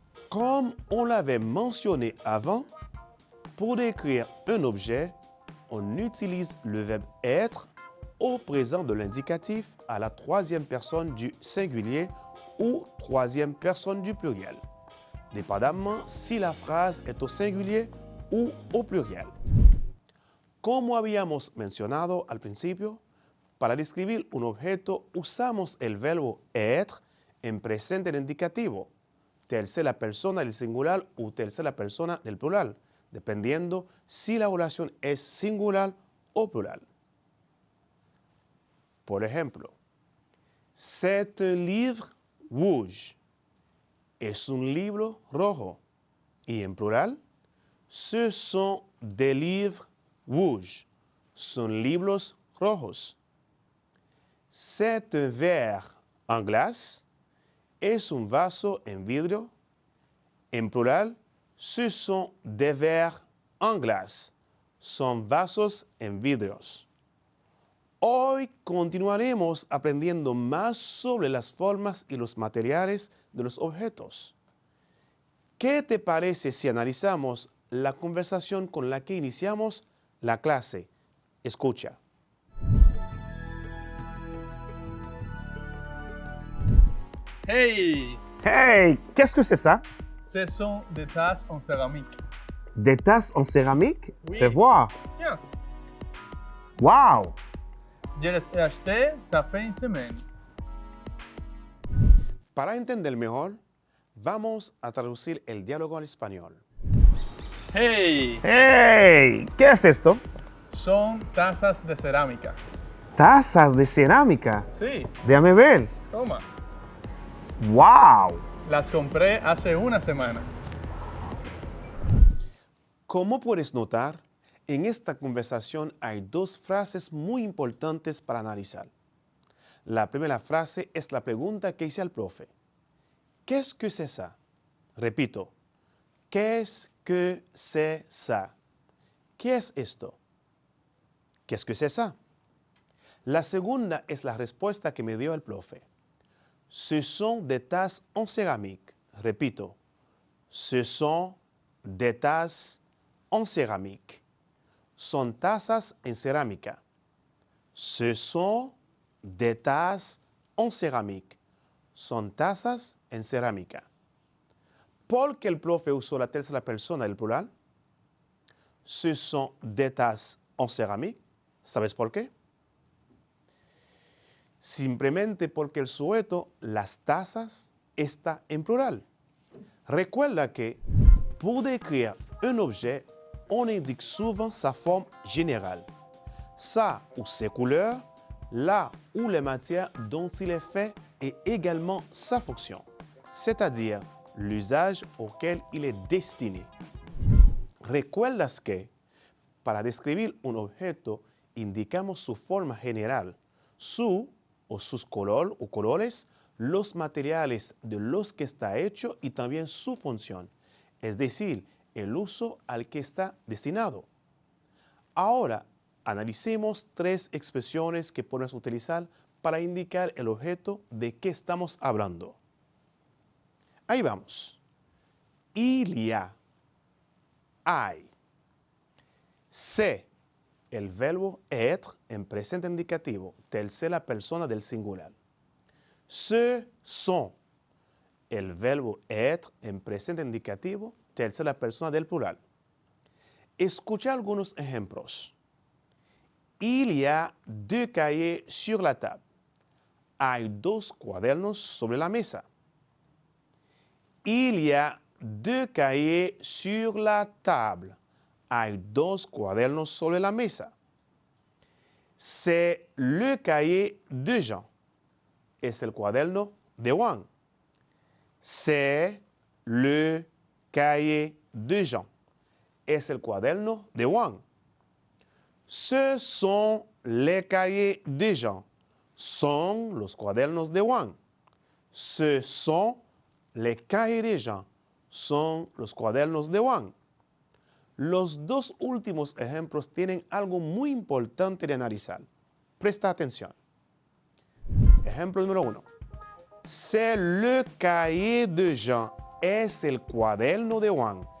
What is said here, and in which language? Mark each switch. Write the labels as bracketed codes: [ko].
[fr] Comme on l'avait mentionné avant, pour décrire un objet, on utilise le verbe être au présent de l'indicatif à la troisième personne du singulier ou troisième personne du pluriel, dépendamment si la phrase est au singulier ou au pluriel. [es] Como habíamos mencionado al principio, para describir un objeto usamos el verbo être en presente del indicativo, tercera persona del singular o tercera persona del plural, dependiendo si la oración es singular o plural. Por ejemplo, [fr] c'est un livre rouge. [es] Es un libro rojo. Y en plural, [fr] ce sont des livres rouges. [es] Son libros rojos. [fr] C'est un verre Un glace [es] es un vaso en vidrio. En plural, [fr] ce sont des verres en glace. [es] Son vasos en vidrios. Hoy continuaremos aprendiendo más sobre las formas y los materiales de los objetos. ¿Qué te parece si analizamos la conversación con la que iniciamos la clase? Escucha. Hey, [fr] Hey, qu'est-ce que c'est ça? ce sont des tasses en céramique. Des tasses en céramique? Oui. Fais voir. Tiens, Wow! je les ai achetées, ça fait une semaine. [es] Para entender mejor, vamos a traducir el diálogo al español. Hey, Hey, ¿qué es esto? son tazas de cerámica. Tazas de cerámica. Sí, Déjame ver. toma. Wow! Las compré hace una semana. Como puedes notar, en esta conversación hay dos frases muy importantes para analizar. La primera frase es la pregunta que hice al profe. [fr] ¿Qué que c'est ça? [es] Repito. [fr] ¿Qu'est-ce que c'est ça? [es] ¿Qué es esto? [fr] ¿Qu'est-ce que c'est ça? [es] La segunda es la respuesta que me dio el profe. [fr] Ce sont des tasses en céramique. [es] Repito. [fr] Ce sont des tasses en céramique. [es] Son tazas en cerámica. [fr] Ce sont des tasses en céramique. [es] Son tazas en cerámica. ¿Por qué el profe usó la tercera persona del plural? [fr] Ce sont des tasses en céramique. [es] ¿Sabes por qué? Simplemente porque el sujeto, las tazas, está en plural. Recuerda que [fr] pour décrire un objet, on indique souvent sa forme générale, sa ou ses couleurs, la ou les matières dont il est fait et également sa fonction, c'est-à-dire l'usage auquel il est destiné. [es] ¿Recuerdas que para describir un objeto indicamos su forma general, su o sus color o colores, los materiales de los que está hecho y también su función, es decir, el uso al que está destinado? Ahora, analicemos tres expresiones que podemos utilizar para indicar el objeto de que estamos hablando. Ahí vamos. [fr] Il y a, [es] hay. C'est, el verbo être en presente indicativo, tercera persona del singular. Ce sont, el verbo être en presente indicativo, tercera persona del plural. Escucha algunos ejemplos. [fr] Il y a deux cahiers sur la table. [es] Hay dos cuadernos sobre la mesa. [fr] Il y a deux cahiers sur la table. [es] Hay dos cuadernos sobre la mesa. [fr] C'est le cahier de Jean. [es] Es el cuaderno de Juan. [fr] C'est le cahier de Jean. [es] Es el cuaderno de Juan. [fr] Ce sont les cahiers de Jean. [es] Son los cuadernos de Juan. [fr] Ce sont les cahiers de Jean. [es] Son los cuadernos de Juan. Los dos últimos ejemplos tienen algo muy importante de analizar. Presta atención. Ejemplo número 1. [fr] C'est le cahier de Jean. [es] Es el cuaderno de Juan.